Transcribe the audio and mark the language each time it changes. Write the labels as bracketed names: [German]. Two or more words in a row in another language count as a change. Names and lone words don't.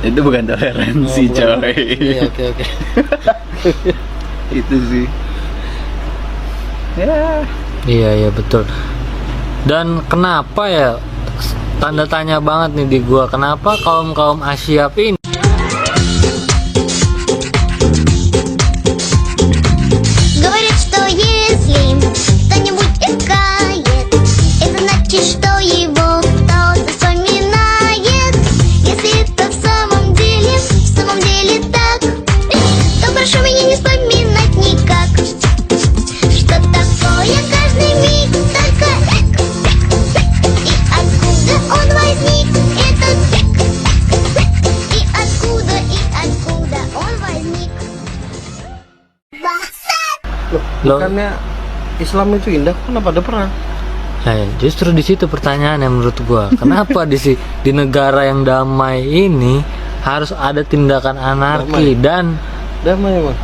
[Indonesian] Itu bukan toleransi, Oh, bukan. coy. Iya, oke. Itu sih. Ya. Iya betul. Dan kenapa ya, tanda tanya banget nih di gua, kenapa kaum Asyap ini [Russian] Говорят, что если кто-нибудь искает, это значит, что его кто-то вспоминает. Если это в самом деле так, то прошу меня не вспоминать никак. Что такое каждый миг, только и откуда он возник, этот и откуда он возник. [Indonesian] Loh. Bukannya Islam itu indah, kenapa ada perang? Nah, ya, justru di situ pertanyaannya menurut gua. Kenapa di negara yang damai ini harus ada tindakan anarki dan Damai emang.